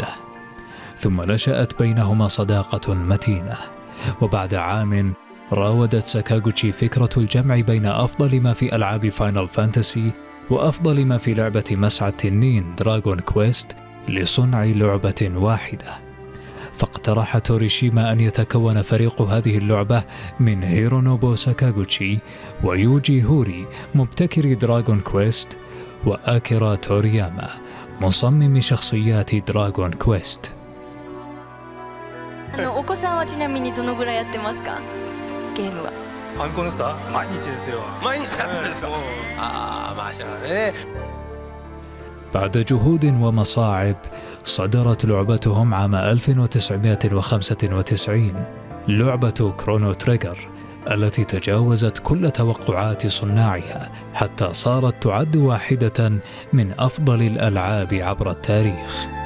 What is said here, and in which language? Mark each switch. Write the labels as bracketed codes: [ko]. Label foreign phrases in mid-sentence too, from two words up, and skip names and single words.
[ar] ثم نشأت بينهما صداقة متينة، وبعد عام راودت ساكاغوتشي فكرة الجمع بين أفضل ما في ألعاب فاينل فانتسي وأفضل ما في لعبة مسعى التنين دراغون كويست لصنع لعبة واحدة. فاقترح توريشيما أن يتكون فريق هذه اللعبة من هيرونوبو ساكاغوتشي ويوجي هوري مبتكر دراغون كويست وآكيرا تورياما مصمم شخصيات دراغون كويست. [ja] お子さんはちなみにどのぐらいやってますか？ゲームは。ファミコンですか？毎日ですよ。毎日やってるんですか？まあしゃあね。 [ar] بعد جهود ومصاعب صدرت لعبتهم عام 1995 لعبة كرونو تريجر التي تجاوزت كل توقعات صناعها حتى صارت تعد واحدة من أفضل الألعاب عبر التاريخ.